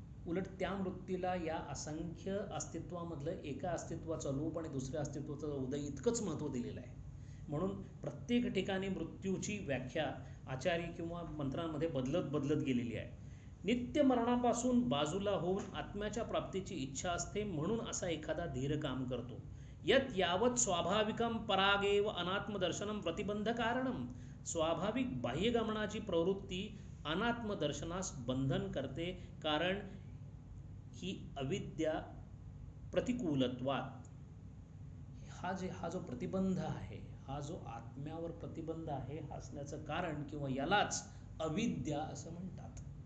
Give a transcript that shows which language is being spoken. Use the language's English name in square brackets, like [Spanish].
[Marathi] उलट त्या मृत्यूला या असंख्य अस्तित्वामधलं एका अस्तित्वाचा लोप आणि दुसऱ्या अस्तित्वाचा उदय इतकंच महत्त्व दिलेलं आहे. म्हणून प्रत्येक ठिकाणी मृत्यूची व्याख्या आचार्य किंवा मंत्रांमध्ये बदलत गेलेली आहे. नित्य मरणापासून बाजूला होऊन आत्म्याच्या प्राप्तीची इच्छा असते म्हणून असा एखादा धीर काम करतो. [Sanskrit] यत यावत स्वाभाविकम परागेव अनात्मदर्शनम प्रतिबंध कारणम. [Marathi] स्वाभाविक बाह्यगमनाची प्रवृत्ती अनात्मदर्शनास बंधन करते, कारण ही अविद्या प्रतिकूलत्वात. हा जो प्रतिबंध आहे, हा जो आत्म्यावर प्रतिबंध आहे, असण्याचं कारण किंवा यालाच अविद्या असं म्हणतात.